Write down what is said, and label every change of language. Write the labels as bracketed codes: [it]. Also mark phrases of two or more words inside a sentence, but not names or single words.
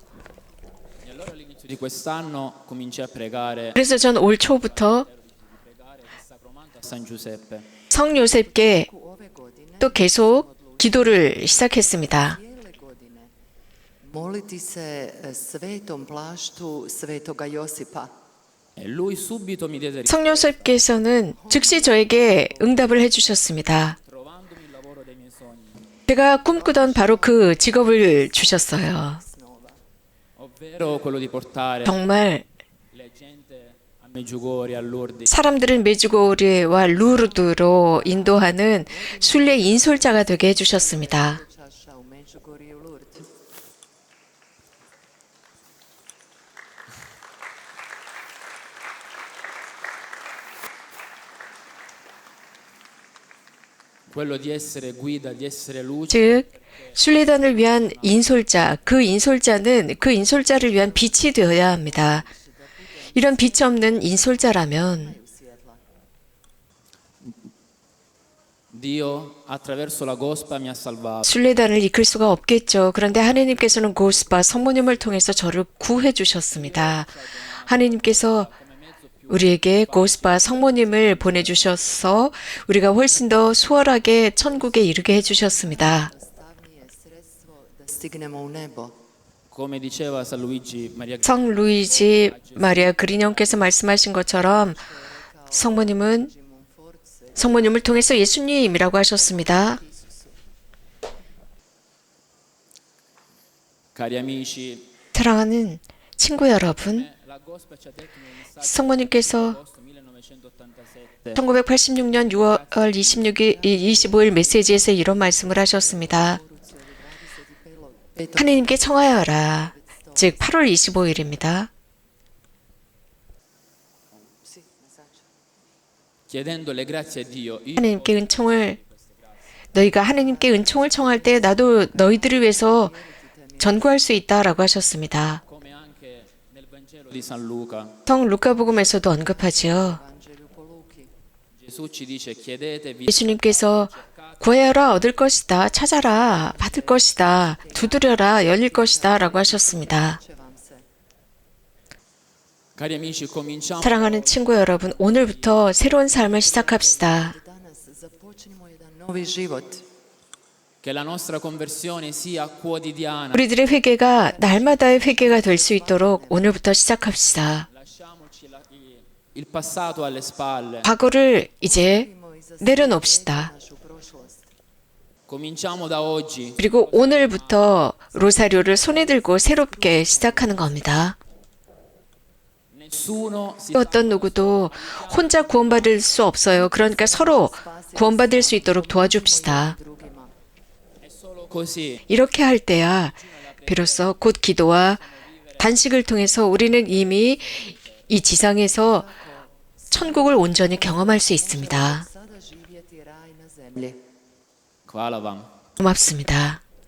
[it] E allora all'inizio di quest'anno cominciai a pregare [ko] 그래서 전 올 초부터 [it] a San Giuseppe. [ko] 성 요셉께 [hr] Ove godine, [ko] 또 계속 기도를 시작했습니다. [hr] cijele godine, moliti se svetom plaštu svetoga Josipa. [it] E lui subito mi diede [ko] 성 요셉께서는 즉시 저에게 응답을 해주셨습니다. [it] trovandomi il lavoro dei miei sogni, [ko] 제가 꿈꾸던 바로 그 직업을 주셨어요. [it] ovvero quello di portare [ko] 정말 [it] la gente a Medjugorje, a Lourdes. [ko] 사람들을 메주고리와 루르드로 인도하는 순례 인솔자가 되게 해주셨습니다. [hr] Čaša u Međugorju i u Lourdes. [it] Quello di essere guida, di essere luce, [ko] 즉 순례단을 위한 인솔자, 그 인솔자를 위한 빛이 되어야 합니다. 이런 빛이 없는 인솔자라면 [it] Dio attraverso la Gospa mi ha salvato. [ko] 순례단을 이끌 수가 없겠죠. 그런데 하느님께서는 고스파 성모님을 통해서 저를 구해 주셨습니다. 하느님께서 우리에게 고스파 성모님을 보내주셔서 우리가 훨씬 더 수월하게 천국에 이르게 해주셨습니다. [hr] jednostavnije sredstvo da stignemo u nebo. [it] Come diceva San Luigi Maria [ko] 성 루이지 마리아 그리뇽께서 말씀하신 것처럼 성모님을 통해서 예수님이라고 하셨습니다. [it] cari amici, [ko] 사랑하는 친구 여러분, [it] la Gospa ci ha detto nel messaggio [ko] 성모님께서 [it] agosto 1987 [ko] 1986년 6월 25일 메시지에서 이런 말씀을 하셨습니다. 하느님께 청하여라. 즉 8월 25일입니다. [it] chiedendo le grazie a Dio. Io [ko] 너희가 하느님께 은총을 청할 때 나도 너희들을 위해서 전구할 수 있다라고 하셨습니다. [it] come anche nel Vangelo di San Luca, [ko] 성 루카복음에서도 언급하지요. [hr] Evanđelju po Luki. [it] Gesù ci dice chiedete, vi [ko] 예수님께서 구하여라 얻을 것이다, 찾아라 받을 것이다, 두드려라 열릴 것이다 라고 하셨습니다. [hr] Će vam se. [it] cari amici, cominciamo [ko] 사랑하는 친구 여러분, 오늘부터 새로운 삶을 시작합시다. [hr] Danas započnimo jedan novi život. [it] che la nostra conversione sia quotidiana. [ko] 우리들의 회개가 날마다의 회개가 될 수 있도록 오늘부터 시작합시다. [it] Lasciamoci il passato alle spalle. [ko] 과거를 이제 내려놓읍시다. [hr] Našu prošlost. [it] Cominciamo da oggi. [ko] 그리고 오늘부터 로사리오를 손에 들고 새롭게 시작하는 겁니다. [it] Nessuno si [ko] 어떤 누구도 혼자 구원받을 수 없어요. 그러니까 서로 구원받을 수 있도록 도와줍시다. [hr] Drugima. [it] è solo così [ko] 이렇게 할 때야 비로소 곧 기도와 단식을 통해서 우리는 이미 이 지상에서 천국을 온전히 경험할 수 있습니다. [hr] Sada živjeti raj na zemlji. Hvala vam. [ko] 고맙습니다.